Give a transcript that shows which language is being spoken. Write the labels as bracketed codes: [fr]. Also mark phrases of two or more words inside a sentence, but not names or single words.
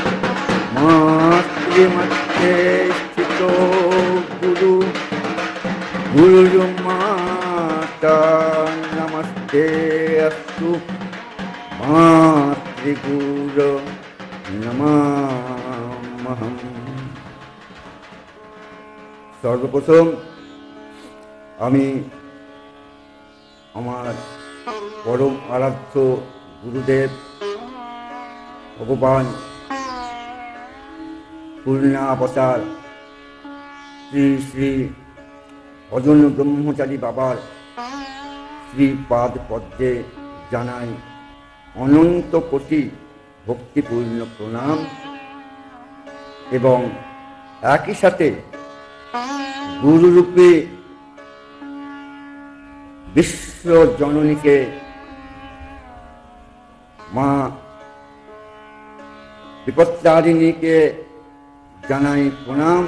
[sa] मातृमध्ये स्थितो गुरु गुरुर्माता नमस्ते अस्तु मातृगुरो नमः। [bn] सर्वप्रथम আমি আমার পরম আরাধ্য গুরুদেব ভগবান পূর্ণাবতার শ্রী শ্রী অজন্য ব্রহ্মচারী বাবার শ্রীপাদ পদ্মে জানাই অনন্ত কোটি ভক্তিপূর্ণ প্রণাম এবং একই সাথে গুরুরূপে বিশ্ব জননী কে মা বিপত্তারিণী কে জানাই প্রণাম।